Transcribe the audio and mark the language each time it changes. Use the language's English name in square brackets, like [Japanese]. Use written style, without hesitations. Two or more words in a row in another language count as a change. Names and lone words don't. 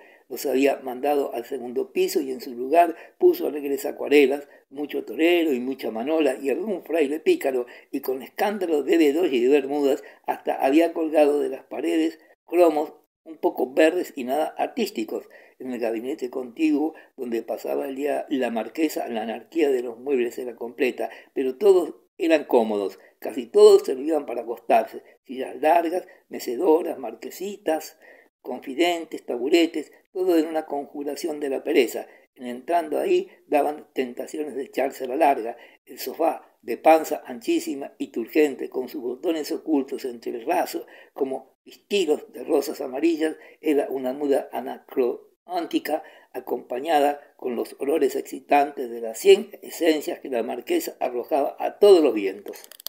[Spanish] Los había mandado al segundo piso y en su lugar puso alegres acuarelas, mucho torero y mucha manola y algún fraile pícaro, y con escándalo de Bedoya y de Bermudas hasta había colgado de las paredes cromos un poco verdes y nada artísticos. En el gabinete contiguo, donde pasaba el día la marquesa, la anarquía de los muebles era completa, pero todos eran cómodos, casi todos servían para acostarse, sillas largas, mecedoras, marquesitas, confidentes, taburetes, todo en una conjuración de la pereza. En entrando ahí daban tentaciones de echarse a la larga. El sofá, de panza anchísima y turgente, con sus botones ocultos entre el raso, como pistilos de rosas amarillas, era una muda anacrónica acompañada con los olores excitantes de las 100 esencias que la marquesa arrojaba a todos los vientos.